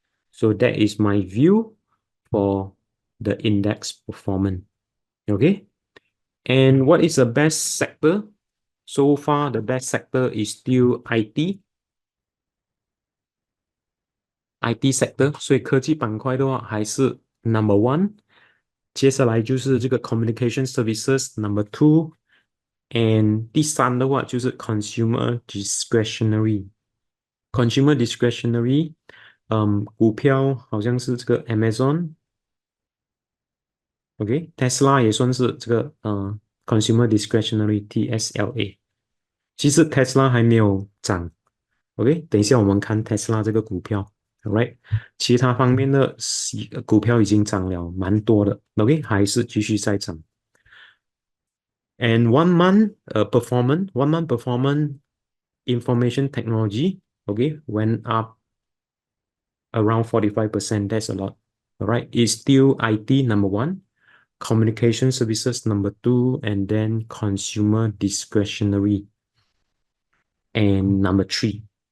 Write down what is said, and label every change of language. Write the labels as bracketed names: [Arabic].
[English] So that is my view for the index performance. Okay. And what is the best sector? So far, the best sector is still IT sector. [Chinese] 所以科技板块的话还是 number one。接下来就是这个 [English] communication services number two。 [Chinese] And 第三的话就是 consumer discretionary。 consumer discretionary，股票好像是这个 Amazon。OK，Tesla 也算是这个consumer discretionary TSLA。其实 Tesla 还没有涨，OK，等一下我们看 Tesla 这个股票，Alright，其他方面的股票已经涨了蛮多的，OK，还是继续在涨。 [English] And 1 month performance information technology, okay, went up around 45%. That's a lot. Alright, it's still IT number one, communication services number two, and then consumer discretionary and number three.